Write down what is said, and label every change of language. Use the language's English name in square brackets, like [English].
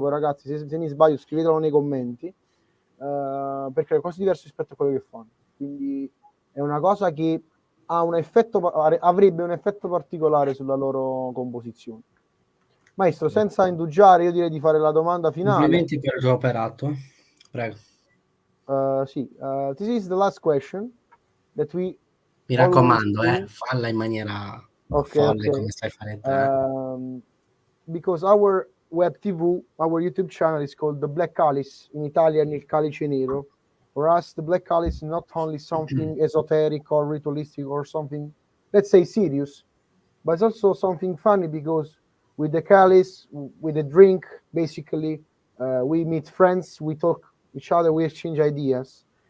[Italian] Poi ragazzi, se mi sbaglio scrivetelo nei commenti, perché è cose diverse rispetto a quello che fanno. Quindi è una cosa che avrebbe un effetto particolare sulla loro composizione. Maestro, senza indugiare, io direi di fare la domanda finale. Complimenti per il tuo operato. Prego. [English] This is the last question that we. [Italian] Mi raccomando, falla in maniera folle come sai fare te. [English] Because our web TV, our YouTube channel is called The Black Calice, in Italian il Calice Nero. For us, the Black Calice is not only something esoteric or ritualistic or something, let's say, serious, but it's also something funny, because with the Calice, with the drink, basically, we meet friends, we talk each other, we exchange ideas.